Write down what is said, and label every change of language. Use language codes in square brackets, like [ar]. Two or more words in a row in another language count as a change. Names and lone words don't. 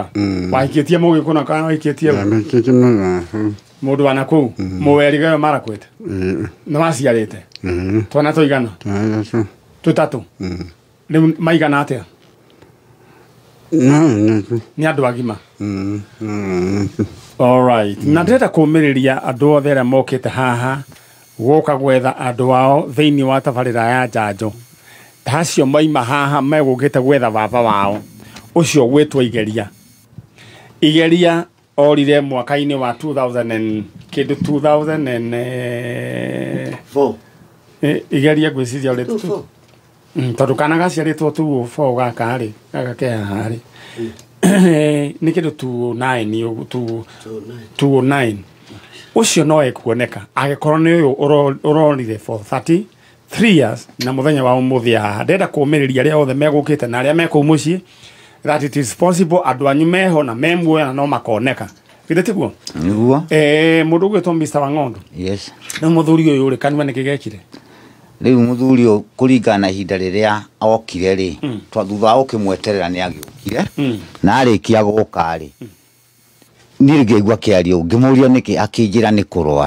[ki] Wahikĩtie mũgĩkũna kana wahikĩtie mũndũ wa nakũu Elgeyo Marakwet. Nĩ waciarĩte twana tũigana? Tũtatũ. Rĩu maigana atĩa? Nĩ andũ agima. [en] All right. [ki] Na ndĩrenda kũũmĩrĩria andũ othe arĩa mokĩte haha gũka gwetha andũ ao thĩinĩ wa tabarĩra ya njanjo. Tacio maima haha megũkĩte gwetha baba wao ũcio gwĩtwo Igeria. Igeria orire mwaka-inĩ wa 2004. Igeria gwĩciria ũrĩ tondũ kana gaciarĩtwo 2004 gaka rĩ gaka ke haha rĩ nĩ kĩndũ 2009 ũcio no ekuoneka agĩkorwo nĩ ũyũ ũrorire [en] for 33 years [ki] na mũthenya wa ũmũthĩ haha. Ndenda kũũmĩrĩria arĩa othe megũkĩte na arĩa mekũu mũciĩ [en] that it is possible [ki] andũ anyu meho na memuoya na no makoneka. Githĩ tiguo? Nĩguo. Mũndũ ũgwĩtwo Mr. wa Ng'ondu. Yes. Rĩu mũthuri ũyũ rĩ kanua nĩ kĩgekire? Rĩu mũthuri ũyũ kũringana na ihinda rĩrĩa okire rĩ thutha wa gũkĩmweterera nĩ agĩũkire na arĩkia gũka rĩ niĩ ngĩigua kĩario ngĩmũria nĩkĩ akĩnjĩra nĩ kũrwara.